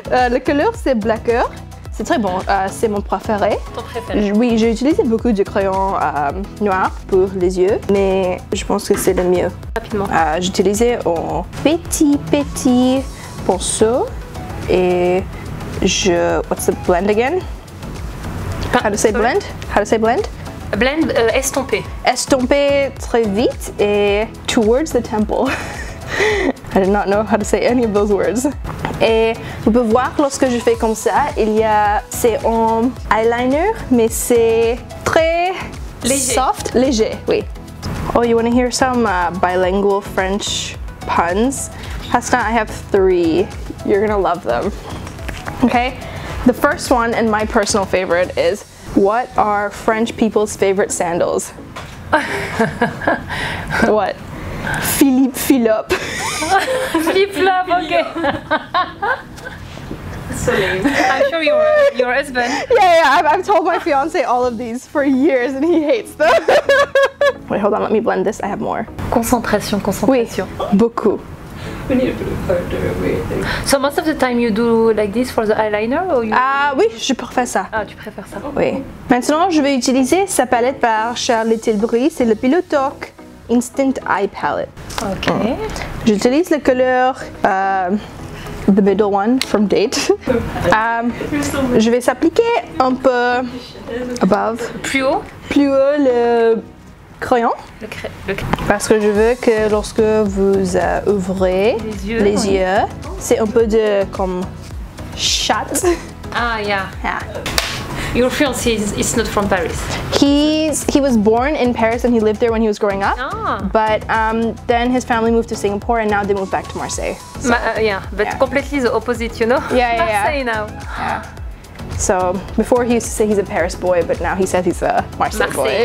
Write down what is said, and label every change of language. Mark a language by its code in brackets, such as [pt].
[fr] Le couleur, c'est Blacker. C'est très bon, c'est mon préféré. Ton préféré? Oui, j'ai utilisé beaucoup de crayons noirs pour les yeux, mais je pense que c'est le mieux. Rapidement. J'ai utilisé un petit pinceau [en] et what's the blend again? How to say blend? How to say blend? [fr] Blend, estomper. Estomper très vite et [en] towards the temple. I did not know how to say any of those words. [fr] Et vous pouvez voir lorsque je fais comme ça, c'est en eyeliner, mais c'est très léger. Soft, léger, oui. [en] Oh, you want to hear some bilingual French puns? Hasna, I have 3. You're gonna love them. Okay, the first one and my personal favorite is, what are French people's favorite sandals? What? Philippe Philop. Philippe Philop, okay. So lame. I'm sure your husband. Yeah, I've told my fiance all of these for years and he hates them. Wait, hold on, let me blend this. I have more. Concentration. [fr] Oui, beaucoup. [en] We need a bit of powder, wait. So most of the time you do like this for the eyeliner or you... [fr] Oui, je préfère ça. Ah, tu préfères ça? Oui. Maintenant, je vais utiliser sa palette par Charlotte Tilbury. C'est le Pillow Talk Instant Eye Palette. Ok. J'utilise le couleur [en] the middle one from Date. [fr] Je vais s'appliquer un peu above. Plus haut Le crayon. Le Parce que je veux que lorsque vous ouvrez les yeux, c'est un peu de comme shot. [en] Ah, yeah. Yeah. Your fiancé is not from Paris. He was born in Paris and he lived there when he was growing up. Ah. But then his family moved to Singapore and now they moved back to Marseille. So, Yeah, but completely the opposite, you know? Yeah. Marseille now. Yeah. So before he used to say he's a Paris boy, but now he says he's a Marseille boy.